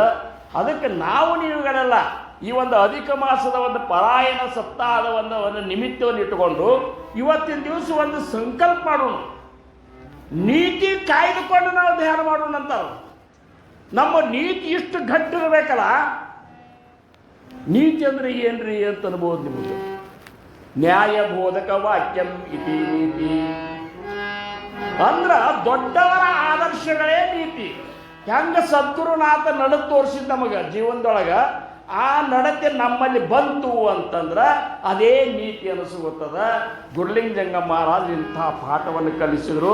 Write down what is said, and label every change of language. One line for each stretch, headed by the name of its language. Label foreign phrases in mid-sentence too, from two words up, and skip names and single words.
Kannada: ಅದಕ್ಕೆ ನಾವು ನೀವುಗಳೆಲ್ಲ ಈ ಒಂದು ಅಧಿಕ ಮಾಸದ ಒಂದು ಪರಾಯಣ ಸಪ್ತಾಹದ ಒಂದು ನಿಮಿತ್ತವನ್ನು ಇಟ್ಟುಕೊಂಡು ಇವತ್ತಿನ ದಿವಸ ಒಂದು ಸಂಕಲ್ಪ ಮಾಡೋಣ, ನೀತಿ ಕಾಯ್ದುಕೊಂಡು ನಾವು ಧ್ಯಾನ ಮಾಡೋಣ ಅಂತ. ನಮ್ಮ ನೀತಿ ಇಷ್ಟು ಗಟ್ಟಿರಬೇಕಲ್ಲ. ನೀತಿ ಅಂದರೆ ಏನ್ರಿ ಅಂತ ಅನ್ಬೋದು ನಿಮಗೆ.
Sanskrit: ನ್ಯಾಯ ಬೋಧಕ ವಾಕ್ಯಂ ಇತಿ ನೀತಿ
Kannada: ಅಂದ್ರ ದೊಡ್ಡವರ ಆದರ್ಶಗಳೇ ನೀತಿ. ಹೆಂಗ ಸದ್ಗುರುನಾಥ ನಡೆ ತೋರಿಸಿದ ನಮಗೆ ಜೀವನದೊಳಗೆ, ಆ ನಡತೆ ನಮ್ಮಲ್ಲಿ ಬಂತು ಅಂತಂದ್ರೆ ಅದೇ ನೀತಿ ಅನಿಸುತ್ತದೆ. ಗುರುಲಿಂಗ ಜಂಗಮ ಮಹಾರಾಜ್ ಇಂಥ ಪಾಠವನ್ನು ಕಲಿಸಿದ್ರು.